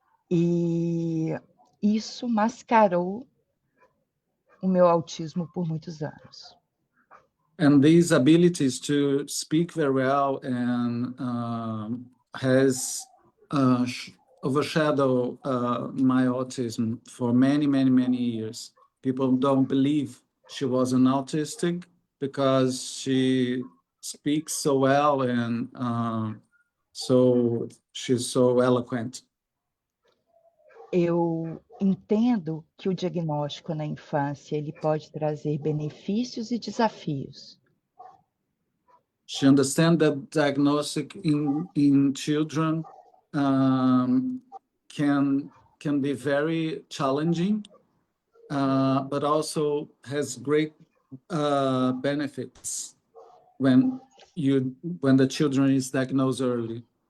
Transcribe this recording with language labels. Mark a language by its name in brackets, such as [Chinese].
[Portuguese] E isso mascarou o meu autismo por muitos anos. [English] And these abilities to speak very well and has overshadowed my autism for many, many, many years. People don't believe she wasn't autistic because she speaks so well and so she's so eloquent. [Portuguese] Eu entendo que o diagnóstico na infância ele pode trazer benefícios e desafios. [English] She understands that diagnostic in children can be very challenging, but also has great benefits when the children is diagnosed early.